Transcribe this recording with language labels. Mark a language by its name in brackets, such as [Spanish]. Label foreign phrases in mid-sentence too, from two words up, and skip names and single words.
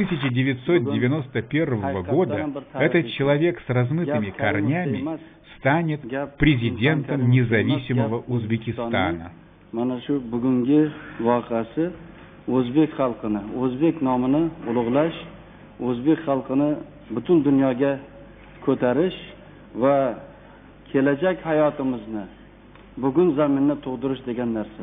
[Russian] 1991 года этот человек с размытыми корнями станет президентом независимого Узбекистана. [Uzbek] O'zbek xalqini, o'zbek nomini ulug'lash, o'zbek xalqini butun dunyoga ko'tarish va kelajak hayotimizni bugun zaminni tug'dirish degan narsa.